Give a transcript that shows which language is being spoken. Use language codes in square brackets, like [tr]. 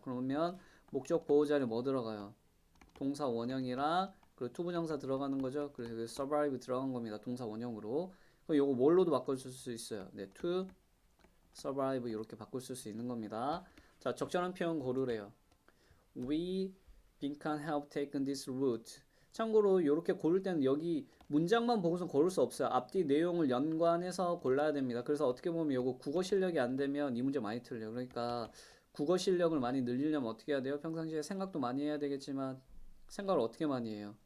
[ko] 그러면 목적 보호 자리에 뭐 들어가요? 동사 원형이랑 그리고 투부정사 들어가는 거죠. 그래서 survive 들어간 겁니다. 동사 원형으로. 그럼 요거 뭘로도 바꿔줄 수 있어요. 네, [en] to survive [ko] 이렇게 바꿀 수 있는 겁니다. 자, 적절한 표현 고르래요. [en] We can help taken this route. [ko] 참고로 이렇게 고를 때는 여기 문장만 보고서 고를 수 없어요. 앞뒤 내용을 연관해서 골라야 됩니다. 그래서 어떻게 보면 이거 국어 실력이 안 되면 이 문제 많이 틀려요. 그러니까 국어 실력을 많이 늘리려면 어떻게 해야 돼요? 평상시에 생각도 많이 해야 되겠지만 생각을 어떻게 많이 해요?